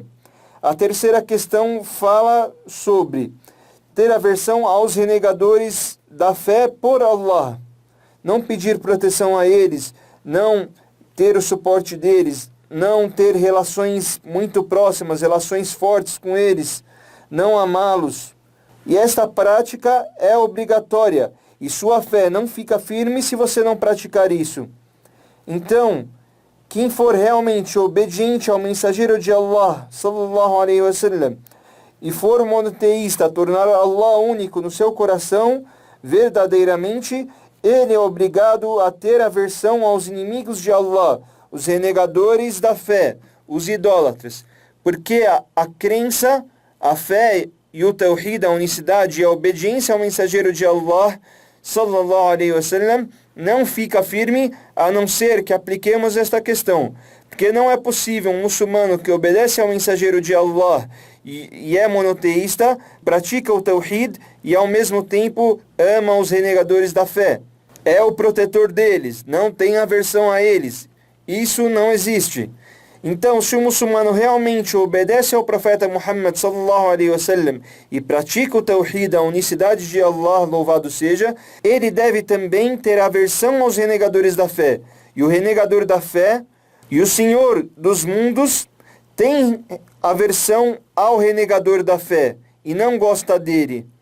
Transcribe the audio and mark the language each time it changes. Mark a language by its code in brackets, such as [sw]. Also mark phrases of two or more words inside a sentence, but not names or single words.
[pt] A terceira questão fala sobre ter aversão aos renegadores da fé por Allah, não pedir proteção a eles, não ter o suporte deles, não ter relações muito próximas, relações fortes com eles, não amá-los. E esta prática é obrigatória, e sua fé não fica firme se você não praticar isso. Então, quem for realmente obediente ao mensageiro de Allah, [ar] صلى الله عليه وسلم, [pt] e for monoteísta, tornar Allah único no seu coração, verdadeiramente, ele é obrigado a ter aversão aos inimigos de Allah, os renegadores da fé, os idólatras, porque a crença, a fé e o tawhid, a unicidade e a obediência ao mensageiro de Allah, [ar] صلى الله عليه وسلم, [pt] não fica firme a não ser que apliquemos esta questão, porque não é possível um muçulmano que obedece ao mensageiro de Allah e é monoteísta, pratica o tawhid e ao mesmo tempo ama os renegadores da fé. É o protetor deles, não tem aversão a eles. Isso não existe. Então, se o muçulmano realmente obedece ao profeta Muhammad [ar] صلى الله عليه وسلم [pt] e pratica o tawhid, a unicidade de Allah, louvado seja, ele deve também ter aversão aos renegadores da fé. E o renegador da fé e o Senhor dos mundos tem aversão ao renegador da fé e não gosta dele.